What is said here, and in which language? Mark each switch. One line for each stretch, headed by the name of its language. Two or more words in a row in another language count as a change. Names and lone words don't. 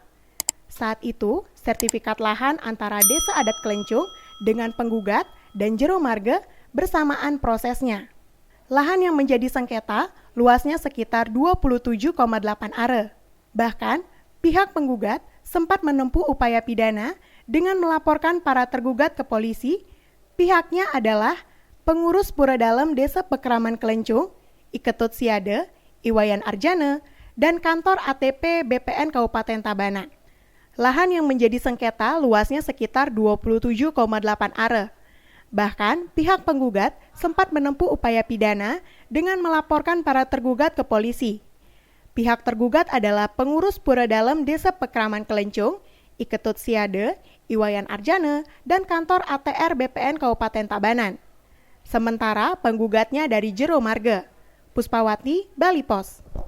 Indonesian: Saat itu, sertifikat lahan antara Desa Adat Kelencung dengan penggugat dan jero marga bersamaan prosesnya. Lahan yang menjadi sengketa luasnya sekitar 27,8 are. Bahkan, pihak penggugat sempat menempuh upaya pidana dengan melaporkan para tergugat ke polisi. Pihaknya adalah pengurus Pura Dalem Desa Pekraman Kelencung, I Ketut Siade, Iwayan Arjana, dan kantor ATP BPN Kabupaten Tabanan. Lahan yang menjadi sengketa luasnya sekitar 27,8 are. Bahkan, pihak penggugat sempat menempuh upaya pidana dengan melaporkan para tergugat ke polisi. Pihak tergugat adalah pengurus Pura Dalem Desa Pekraman Kelencung, I Ketut Siade, Iwayan Arjana, dan kantor ATR BPN Kabupaten Tabanan. Sementara penggugatnya dari jero marga. Puspawati, Bali Pos.